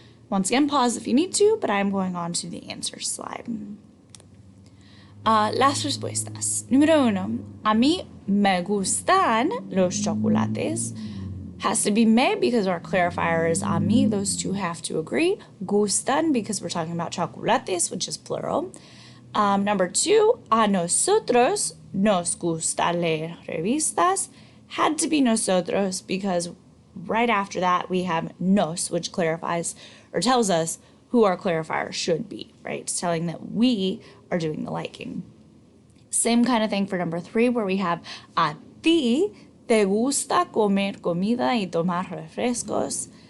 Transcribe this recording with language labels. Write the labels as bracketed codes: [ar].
[en] Once again, pause if you need to, but I'm going on to the answer slide. [es] Las respuestas. Número 1, a mí me gustan los chocolates. [en] Has to be me because our clarifier is a mí. Those two have to agree. Gustan because we're talking about chocolates, which is plural. Number 2, [es] a nosotros nos gustan las revistas. [en] Had to be nosotros because right after that we have nos, which clarifies or tells us who our clarifier should be, right? It's telling that we are doing the liking. Same kind of thing for number 3, where we have [es] a ti te gusta comer comida y tomar refrescos.